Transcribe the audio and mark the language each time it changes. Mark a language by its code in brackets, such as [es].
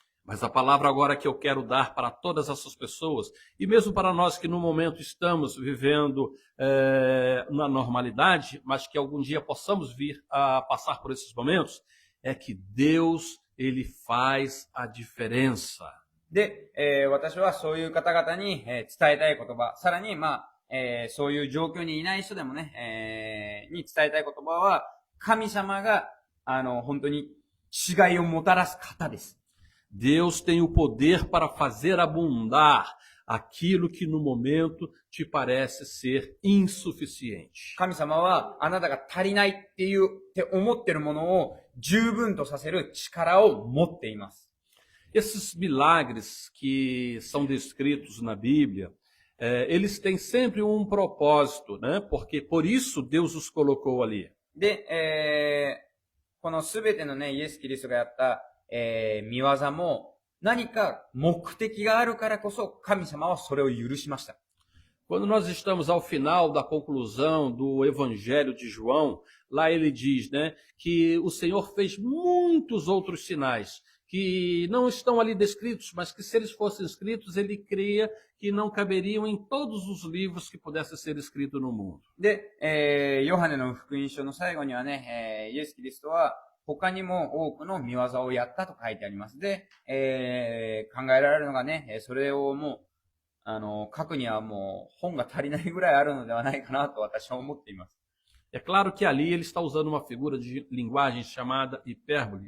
[pt] Mas a palavra agora que eu quero dar para todas essas pessoas, e mesmo para nós que no momento estamos vivendo na normalidade, mas que algum dia possamos vir a passar por esses momentos, é que Deus, Ele faz a diferença. [ja] で、私はそういう方々に、伝えたい言葉、さらに、そういう状況にいない人でもね、に伝えたい言葉は、神様が、本当に違いをもたらす方です。 [pt] Deus tem o poder para fazer abundar aquilo que no momento te parece ser insuficiente. [ja] 神様はあなたが足りないって思っているものを十分とさせる力を持っています。 [pt] Esses milagres que são descritos na Bíblia, eles têm sempre um propósito, né? Porque por isso Deus os colocou ali. [ja] で、このすべてのね、イエス・キリストがやった、見業も何か目的があるからこそ神様はそれを許しました。 [pt] Quando nós estamos ao final da conclusão do Evangelho de João, lá ele diz, né, que o Senhor fez muitos outros sinais que não estão ali descritos, mas que se eles fossem escritos, ele cria que não caberiam em todos os livros que pudessem ser escritos no mundo. [ja] で、ヨハネの福音書の最後にはね、イエス・キリストは他にも多くの見業をやったと書いてあります。で、考えられるのがね、それをもう、書くにはもう本が足りないぐらいあるのではないかなと私は思っています。 [pt] É claro que ali ele está usando uma figura de linguagem chamada hipérbole.